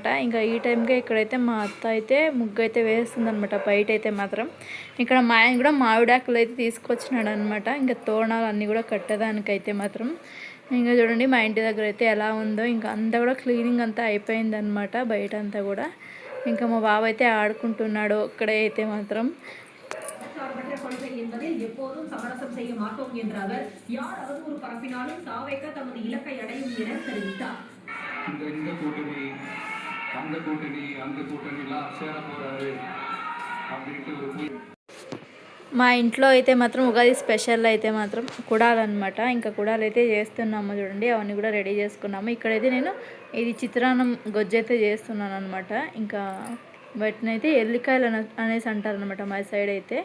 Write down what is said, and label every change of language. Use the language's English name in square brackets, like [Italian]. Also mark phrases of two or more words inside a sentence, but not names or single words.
[Telugu] ఇంకా ఈ టైంకే ఇక్కడైతే మా అత్త అయితే ముగ్గు అయితే వేస్తుందన్నమాట బయట అయితే మాత్రం. ఇక్కడ మా ఆయన కూడా మామిడాకులు అయితే తీసుకొచ్చినాడు అనమాట. ఇంకా తోరణాలు అన్నీ కూడా కట్టేదానికైతే మాత్రం. ఇంకా చూడండి మా ఇంటి దగ్గర అయితే ఎలా ఉందో. ఇంకా అంతా కూడా క్లీనింగ్ అంతా అయిపోయిందనమాట బయట అంతా కూడా. ఇంకా మా బావ అయితే ఆడుకుంటున్నాడు ఇక్కడే అయితే మాత్రం. [Tamil] எப்போதும் சமரசம் செய்ய மாட்டோம் என்ற அவர் யார் அவதூறு பரப்பினாலும் தாவேக்க தமது இலக்கை அடையும் என தெரிவித்தார். இந்த கூட்டணி அந்த கூட்டணி அந்த கூட்டணிலாம் சேர போறாரு அப்படின்ட்டு [Telugu] మా ఇంట్లో అయితే మాత్రం ఉగాది స్పెషల్ అయితే మాత్రం కుడాలన్నమాట. ఇంకా కుడాలు అయితే చేస్తున్నాము చూడండి. అవన్నీ కూడా రెడీ చేసుకున్నాము. ఇక్కడైతే నేను ఇది చిత్రాన్నం గొజ్జు అయితే చేస్తున్నాను అనమాట. ఇంకా వాటిని అయితే ఎల్లికాయలు అనేసి అంటారనమాట మా సైడ్ అయితే.